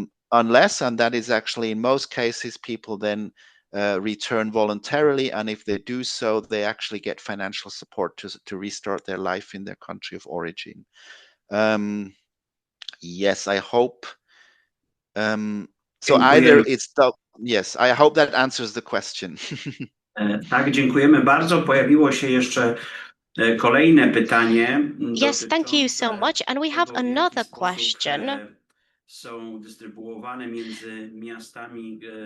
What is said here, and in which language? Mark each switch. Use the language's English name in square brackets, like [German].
[English] Unless, and that is actually in most cases, people then return voluntarily, and if they do so, they actually get financial support to restart their life in their country of origin. Yes, I hope. So either it's yes, I hope that answers the question. [Polish] Tak, dziękujemy bardzo. Pojawiło się jeszcze kolejne pytanie. [English] Yes, thank you so much. And we have another question. [Polish] są dystrybuowane między miastami